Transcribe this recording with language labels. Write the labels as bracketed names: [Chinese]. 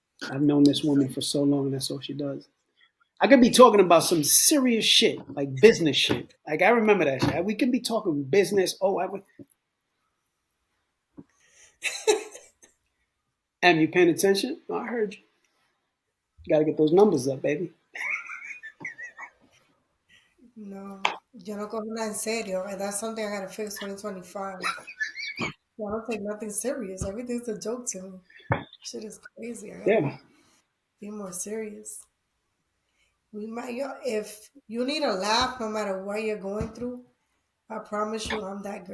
[English] I've known this woman for so long, and that's all she does. I could be talking about some serious shit, like business shit. Like I remember that shit. We can be talking business. Oh, Am, you paying attention? I heard you. You got to get those numbers up, baby. [Spanish] No, yo no cojo nada en serio. [English] And that's something I gotta fix 2025. I don't take nothing serious. Everything's a joke to me. Shit is crazy. I gotta Yeah. be more serious. We might, yo, if you need a laugh, no matter what you're going through, I promise you, I'm that